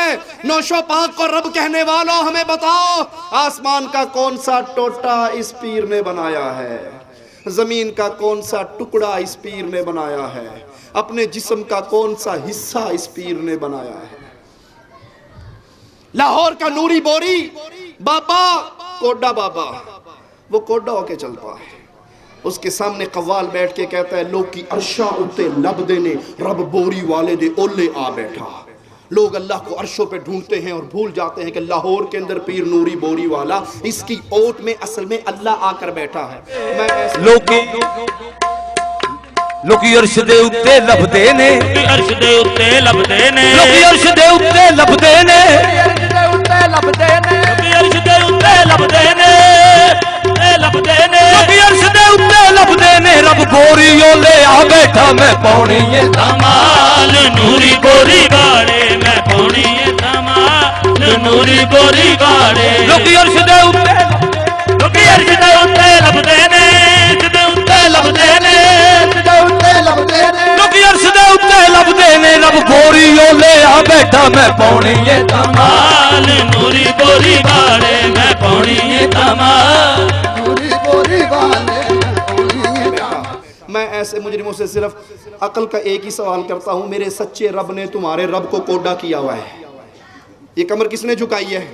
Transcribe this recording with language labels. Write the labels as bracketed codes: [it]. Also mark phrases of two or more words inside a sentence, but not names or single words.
[ur] نوشو پاک کو رب کہنے والوں ہمیں بتاؤ آسمان کا کون سا ٹوٹا اس پیر نے بنایا ہے، زمین کا کون سا ٹکڑا اس پیر نے بنایا ہے، اپنے جسم کا کون سا حصہ اس پیر نے بنایا ہے. لاہور کا نوری بوری بابا، کوڈا بابا، وہ کوڈا ہو کے چلتا ہے. اس کے سامنے قوال بیٹھ کے کہتا ہے [pa] لوگ کی عرشاں اتے لب دینے رب بوری والے دے اولے آ بیٹھا. [ur] لوگ اللہ کو عرشوں پہ ڈھونڈتے ہیں اور بھول جاتے ہیں کہ لاہور کے اندر پیر نوری بوری والا اس کی اوٹ میں اصل میں اللہ آ کر بیٹھا ہے. [pa] لوکی عرش دے اتے لبدے نے عرش دے اتے لبدے نے لوکی عرش دے اتے لبدے نے عرش دے اتے لبدے نے لوکی عرش دے اتے لبدے نے لبدے نے لوکی عرش دے اتے لبدے نے رب بوری لے آ بیٹھا میں پاؤنی ہے دمال نوری بوری باڑے میں پاؤنی ہے دمال نوری بوری باڑے لوکی عرش دے اتے لوکی عرش دے اتے لبدے نے عرش دے اتے لبدے نے لوکی عرش دے اتے لبدے نے رب بوری لے آ بیٹھا میں پاؤنی ہے دمال نوری بوری باڑے میں پاؤنی ہے دمال نوری بوری باڑے. [ur] میں ایسے مجرموں سے صرف عقل کا ایک ہی سوال کرتا ہوں, میرے سچے رب نے تمہارے رب کو کوڈا کیا ہوا ہے, یہ کمر کس نے جھکائی ہے؟